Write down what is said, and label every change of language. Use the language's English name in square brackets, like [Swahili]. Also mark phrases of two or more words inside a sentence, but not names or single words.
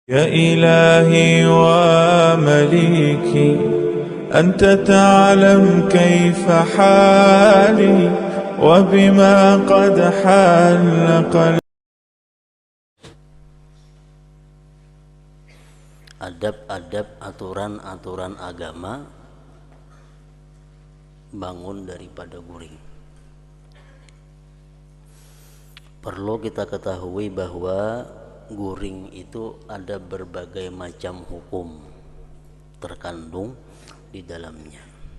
[Arabic] يا إلهي ومليكي أنت تعلم كيف حالي وبما قد حل قلبي. [Banjar] Adab-adab, aturan-aturan agama bangun daripada guring. [Indonesian] Perlu kita ketahui bahwa guring itu ada berbagai macam hukum terkandung di dalamnya.